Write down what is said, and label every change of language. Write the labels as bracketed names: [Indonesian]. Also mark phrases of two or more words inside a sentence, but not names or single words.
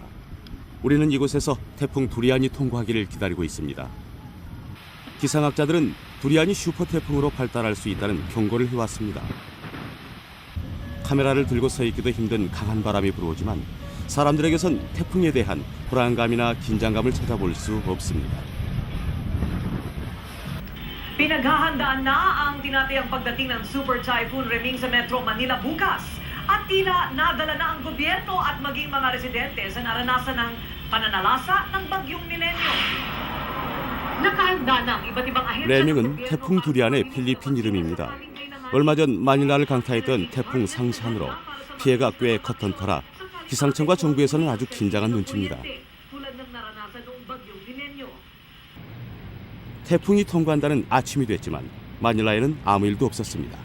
[Korean] 우리는 이곳에서 태풍 두리안이 통과하기를 기다리고 있습니다. 기상학자들은 두리안이 슈퍼 태풍으로 발달할 수 있다는 경고를 해왔습니다. 카메라를 들고 서 있기도 힘든 강한 바람이 불어오지만 사람들에게선 태풍에 대한 불안감이나 긴장감을 찾아볼 수 없습니다. [Filipino] Pinaghahandaan na ang tinatayang pagdating ng Super Typhoon Reming sa Metro Manila bukas. At tila nadala na ang gobyerno at maging mga residente sa naranasan ng pananalasa ng bagyong Milenyo. Nakahanda na ang iba't ibang ahensya. [Korean] 레밍은 태풍 두리안의 필리핀 이름입니다. 얼마 전 마닐라를 강타했던 태풍 상산으로 피해가 꽤 컸던 터라 기상청과 정부에서는 아주 긴장한 눈치입니다. 태풍이 통과한다는 아침이 됐지만 마닐라에는 아무 일도 없었습니다.